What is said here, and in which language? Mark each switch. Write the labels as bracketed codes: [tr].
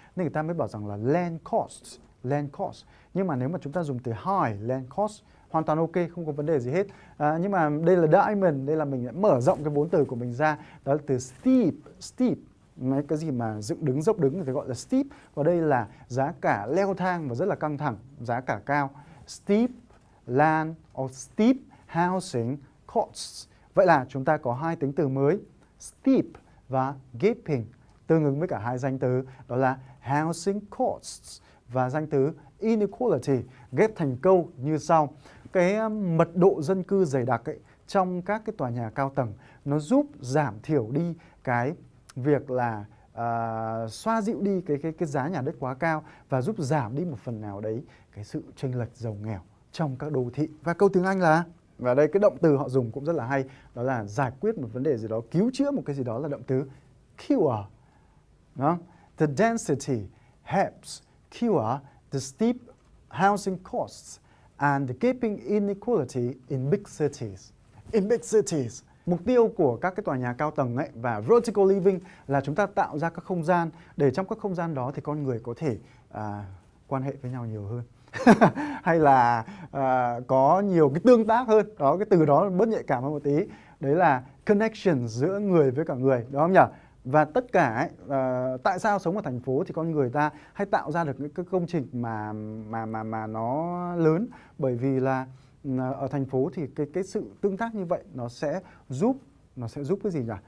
[vi] Nên người ta mới bảo rằng là land cost. Nhưng mà nếu mà chúng ta dùng từ high land cost hoàn toàn ok, không có vấn đề gì hết. Nhưng mà đây là diamond, đây là mình đã mở rộng cái vốn từ của mình ra. Đó là từ steep. Mấy cái gì mà dựng đứng, dốc đứng thì gọi là steep. Và đây là giá cả leo thang và rất là căng thẳng, giá cả cao. [en] Steep land or steep housing costs. [vi] Vậy là chúng ta có hai tính từ mới, steep và gaping, tương ứng với cả hai danh từ, đó là housing costs và danh từ inequality, ghép thành câu như sau. Cái mật độ dân cư dày đặc ấy, trong các cái tòa nhà cao tầng nó giúp giảm thiểu đi cái việc là xoa dịu đi cái giá nhà đất quá cao và giúp giảm đi một phần nào đấy cái sự chênh lệch giàu nghèo trong các đô thị. Và câu tiếng Anh là, và đây cái động từ họ dùng cũng rất là hay, đó là giải quyết một vấn đề gì đó, cứu chữa một cái gì đó, là động từ cure. Đó. [en] The density helps cure the steep housing costs and the gaping inequality in big cities. [vi] Mục tiêu của các cái tòa nhà cao tầng ấy và vertical living là chúng ta tạo ra các không gian, để trong các không gian đó thì con người có thể quan hệ với nhau nhiều hơn. Hay là có nhiều cái tương tác hơn. Đó, cái từ đó bớt nhạy cảm hơn một tí. Đấy là connection giữa người với cả người, đúng không nhỉ? Và tất cả ấy, tại sao sống ở thành phố thì con người ta hay tạo ra được những cái công trình mà nó lớn, bởi vì là ở thành phố thì cái sự tương tác như vậy nó sẽ giúp cái gì nhỉ?